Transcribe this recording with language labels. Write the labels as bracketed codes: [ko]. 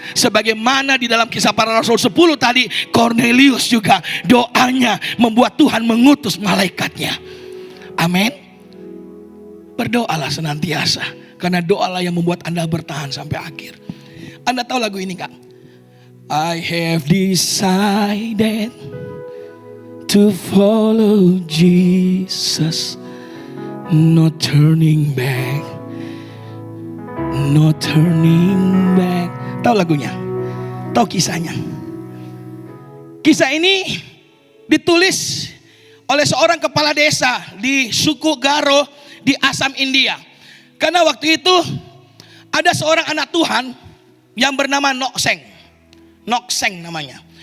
[id] Sebagaimana di dalam Kisah Para Rasul 10 tadi, Cornelius juga doanya membuat Tuhan mengutus malaikatnya. Amin. Berdoalah senantiasa, karena doalah yang membuat Anda bertahan sampai akhir. Anda tahu lagu ini kan? [en] I have decided to follow Jesus, no turning back, no turning back. [id] Tahu lagunya? Tahu kisahnya? Kisah ini ditulis oleh seorang kepala desa di suku Garo di Assam, India. Karena waktu itu ada seorang anak Tuhan yang bernama Nokseng. Nokseng namanya.